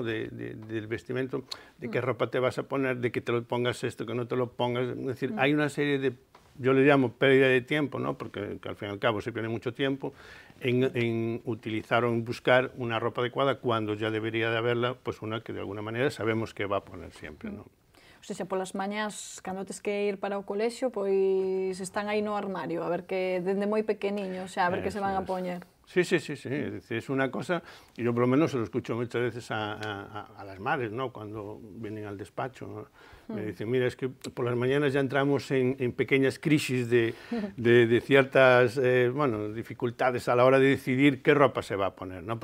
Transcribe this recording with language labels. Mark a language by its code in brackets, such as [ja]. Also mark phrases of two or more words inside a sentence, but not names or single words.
[es] Del vestimento, de qué ropa te vas a poner, de que te lo pongas esto, que no te lo pongas. Es decir, hay una serie de, yo le llamo pérdida de tiempo, ¿no? Porque al fin y al cabo se pierde mucho tiempo en utilizar o en buscar una ropa adecuada cuando ya debería de haberla, pues una que de alguna manera sabemos que va a poner siempre, ¿no? [gl] O sea, polas mañás, cando tes que ir para o colexio, pois están aí no armario, a ver que, dende moi pequeniños, xa, a ver que se van a poñer. [es] Sí, sí, sí, sí, es decir, es una cosa, y yo por lo menos se lo escucho muchas veces a las madres, ¿no? Cuando vienen al despacho, ¿no? Me dicen, mira, es que por las mañanas ya entramos en pequeñas crisis de ciertas, bueno, dificultades a la hora de decidir qué ropa se va a poner, ¿no?